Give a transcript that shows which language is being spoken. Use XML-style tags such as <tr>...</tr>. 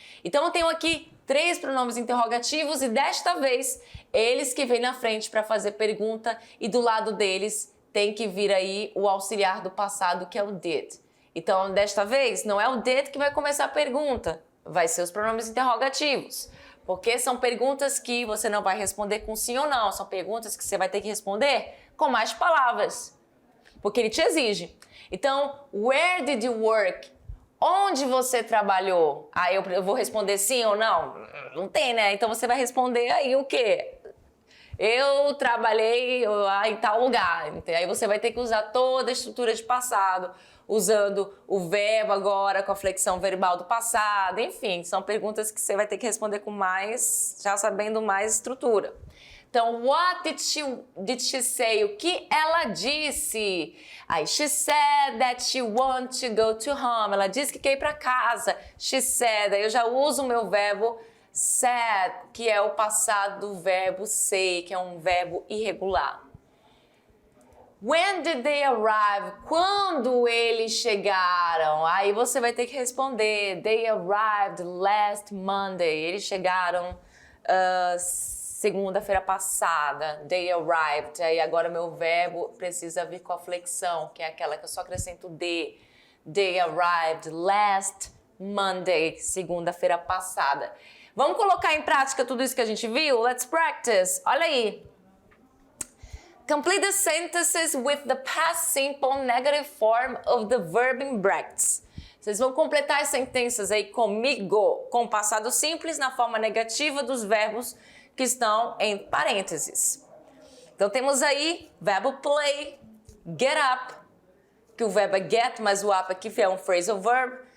<pt>Então eu tenho aqui 3 pronomes interrogativos e desta vez eles que vêm na frente para fazer pergunta e do lado deles tem que vir aí o auxiliar do passado, que é o did. Então desta vez não é o did que vai começar a pergunta, vai ser os pronomes interrogativos. Porque são perguntas que você não vai responder com sim ou não, são perguntas que você vai ter que responder com mais palavras, porque ele te exige.</pt> <en>Então, where did you work?</en> <pt>Onde você trabalhou? Aí eu vou responder sim ou não? Não tem, né? Então você vai responder aí o quê? Eu trabalhei em tal lugar. Aí você vai ter que usar toda a estrutura de passado, usando o verbo agora com a flexão verbal do passado. Enfim, são perguntas que você vai ter que responder com mais, já sabendo mais estrutura. Então,</pt> <en>what did she say?</en> <pt>O que ela disse?</pt> <en>Aí, she said that she wants to go to home.</en> <pt>Ela disse que quer ir para casa.</pt> <en>She said.</en> <pt>Aí eu já uso o meu verbo said, que é o passado do verbo say, que é um verbo irregular.</pt> <en>When did they arrive?</en> <pt>Quando eles chegaram? Aí você vai ter que responder.</pt> <en>They arrived last Monday.</en> <pt>Eles chegaram segunda-feira passada.</pt> <en>They arrived.</en> <pt>Aí agora meu verbo precisa vir com a flexão, que é aquela que eu só acrescento de.</pt> <en>They arrived last Monday.</en> <pt>Segunda-feira passada. Vamos colocar em prática tudo isso que a gente viu?</pt> <en>Let's practice.</en> <pt>Olha aí.</pt> <en>Complete the sentences with the past simple negative form of the verb in brackets.</en> <pt>Vocês vão completar as sentenças aí comigo, com o passado simples na forma negativa dos verbos que estão em parênteses. Então temos aí verbo play, get up, que o verbo é get, mas o up aqui é um phrasal verb.</pt>